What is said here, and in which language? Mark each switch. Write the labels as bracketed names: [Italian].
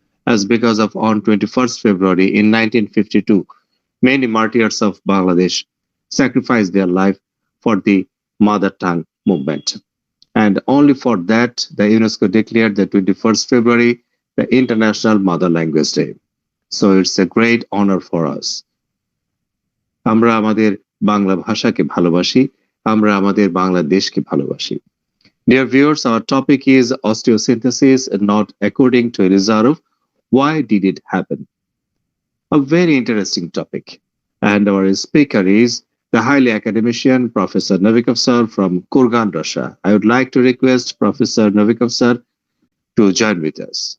[English] As because of on 21st February in 1952, many martyrs of Bangladesh sacrificed their life for the mother tongue movement. And only for that, the UNESCO declared the 21st February the International Mother Language Day. So it's a great honor for us. [Bangla] আমরা আমাদের বাংলা ভাষাকে ভালোবাসি, আমরা আমাদের বাংলাদেশকে ভালোবাসি। [English] Dear viewers, our topic is osteosynthesis, not according to Ilizarov. Why did it happen? A very interesting topic. And our speaker is the highly academician Professor Novikov sir from Kurgan, Russia. I would like to request Professor Novikov sir to join with us.